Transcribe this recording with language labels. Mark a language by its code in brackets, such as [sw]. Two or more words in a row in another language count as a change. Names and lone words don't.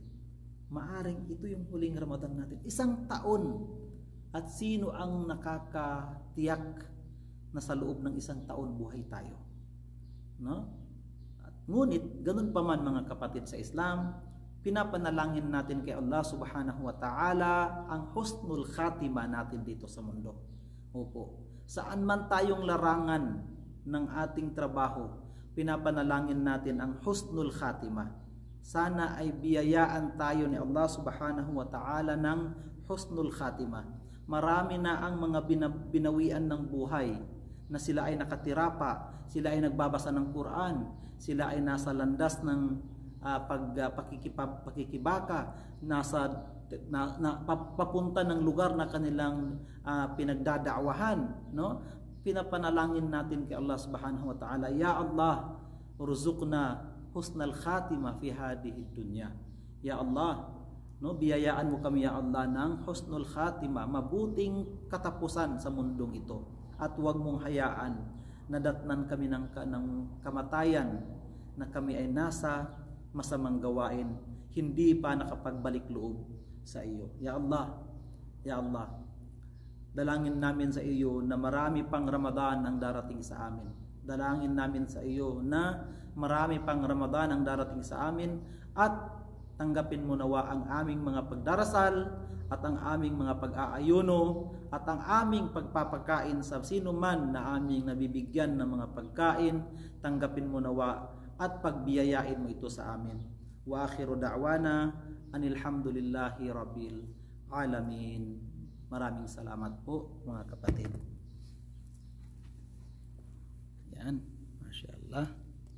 [tl] Maaring ito yung huling Ramadan natin. 1 taon. At sino ang nakakatiyak na sa loob ng 1 taon buhay tayo? No? At ngunit, ganun pa man mga kapatid sa Islam, pinapanalangin natin kay [ar] الله سبحانه وتعالى [tl] ang [ar] حسن الخاتمة [tl] natin dito sa mundo. Opo, saan man tayong larangan ng ating trabaho, pinapanalangin natin ang [ar] حسن الخاتمة. [tl] Sana ay biyayaan tayo ni [ar] الله سبحانه وتعالى [tl] ng [ar] حسن الخاتمة. [tl] Marami na ang mga binawian ng buhay na sila ay nakatira pa, sila ay nagbabasa ng Quran, sila ay nasa landas ng pakikibaka, papunta ng lugar na kanilang pinagdadaawahan, no? Pinapanalangin natin kay [ar] الله سبحانه وتعالى، يا الله، ارزقنا حسن الخاتمة في هذه الدنيا. يا الله, [tl] no, biyayaan mo kami [ar] يا الله [tl] ng [ar] حسن الخاتمة, [tl] mabuting katapusan sa mundong ito, at huwag mong hayaan na datnan kami ng kamatayan na kami ay nasa masamang gawain, hindi pa nakapagbalik loob sa iyo. [ar] يا الله، يا الله, [tl] dalangin namin sa iyo na marami pang Ramadan ang darating sa amin. Dalangin namin sa iyo na marami pang Ramadan ang darating sa amin at tanggapin mo nawa ang aming mga pagdarasal at ang aming mga pag-aayuno at ang aming pagpapakain sa sino man na aming nabibigyan ng mga pagkain. Tanggapin mo nawa at pagbiyayain mo ito sa amin. [ar] وآخر دعوانا أن الحمد لله رب العالمين. [tl] Maraming salamat po mga kapatid. [ar] Yan, ما شاء الله.